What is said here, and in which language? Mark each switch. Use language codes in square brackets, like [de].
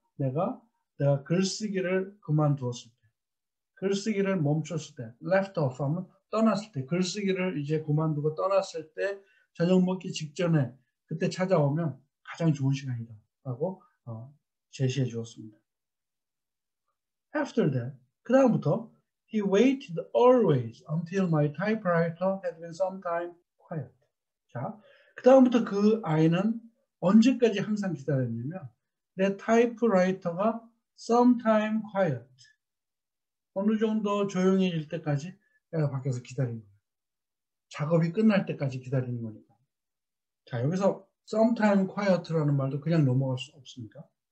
[ko] 내가 글쓰기를 그만두었을 때. 글쓰기를 멈췄을 때. [en] left off [ko] 하면 떠났을 때. 글쓰기를 이제 그만두고 떠났을 때 저녁 먹기 직전에 그때 찾아오면 가장 좋은 시간이다. 라고 제시해 주었습니다. [en] After that, [ko] 그 다음부터 [en] he waited always until my typewriter had been sometime quiet. [ko] 자, 그 다음부터 그 아이는 언제까지 항상 기다렸냐면 내 타이프라이터가 [en] sometime quiet. [ko] 어느 정도 조용해질 때까지 내가 밖에서 기다리는 거예요. 작업이 끝날 때까지 기다리는 거니까. 자, 여기서 [en] sometime quiet [ko] 라는 말도 그냥 넘어갈 수 없습니까?